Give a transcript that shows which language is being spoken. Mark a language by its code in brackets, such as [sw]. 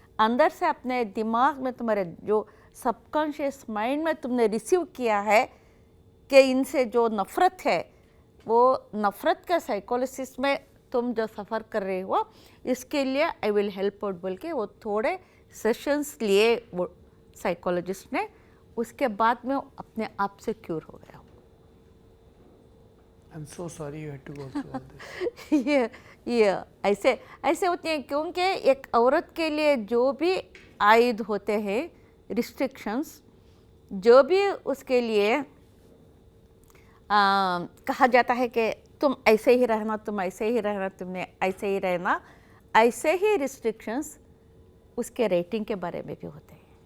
[hi] अंदर से अपने दिमाग में, तुम्हारे जो सबकॉन्शियस माइंड में तुमने रिसीव किया है कि इनसे जो नफ़रत है, वो नफ़रत का साइकोलॉजिस्ट में तुम जो सफ़र कर रहे हो, इसके लिए आई विल हेल्प आउट बोल के वो थोड़े सेशंस लिए वो साइकोलॉजिस्ट ने। उसके बाद में अपने आप से क्यूर हो गया। [en] I'm so sorry you had to go through all this. [hi] ये ऐसे होते हैं, क्योंकि एक औरत के लिए जो भी आयद होते हैं रिस्ट्रिक्शंस, जो भी उसके लिए कहा जाता है कि तुम ऐसे ही रहना, तुम ऐसे ही रहना, तुमने ऐसे ही रहना, ऐसे ही रिस्ट्रिक्शंस उसके रेटिंग के बारे में भी होते हैं।